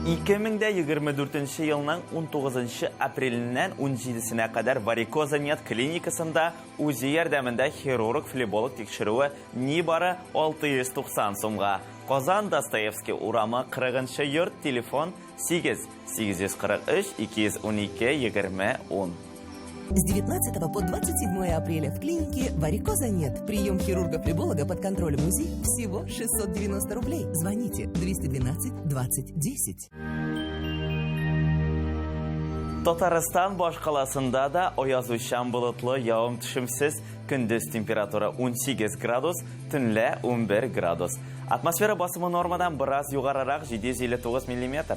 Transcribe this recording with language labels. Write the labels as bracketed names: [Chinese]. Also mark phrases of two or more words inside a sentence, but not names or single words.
[Tatar] 2024 елның 19 апреленнән 17-сенә кадәр варикоза-нет клиникасында үзе ярдәмендә хирург-флеболог тикшерүе нибары 690 сумга. Казан Достоевский урамы 40-нчы йорт, телефон 8-843-212-20-10. [Russian] С 19 по 27 апреля в клинике «Варикоза нет». Прием хирурга-флеболога под контролем УЗИ всего 690 рублей. Звоните 212 20 10. [Tatar] Татарстан башкаласында да аязучан болытлы, явым төшемсез, көндез температура 18 градус, төнлә 11 градус. Атмосфера басымы нормадан біраз югарырак 759 мм.